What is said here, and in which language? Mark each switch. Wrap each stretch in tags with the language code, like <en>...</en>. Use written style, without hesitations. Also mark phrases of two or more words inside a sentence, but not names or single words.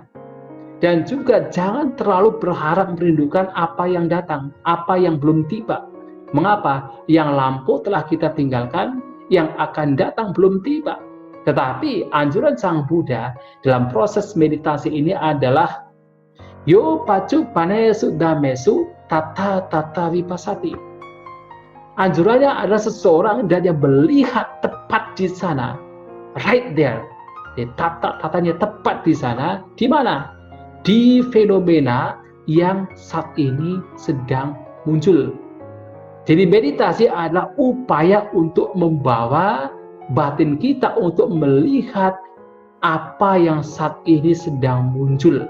<id>Dan juga jangan terlalu berharap merindukan apa yang datang, apa yang belum tiba. Mengapa? Yang lampau telah kita tinggalkan, yang akan datang belum tiba. Tetapi anjuran Sang Buddha dalam proses meditasi ini adalah</id> <pi>yo pacu panesu damesu tata tata vipassati.</pi> <id>Anjurannya adalah seseorang dan yang melihat tepat di sana,</id> <en>right there.</en> <id>Tatanya tepat di sana, di mana? Di fenomena yang saat ini sedang muncul. Jadi meditasi adalah upaya untuk membawa batin kita untuk melihat apa yang saat ini sedang muncul.</id>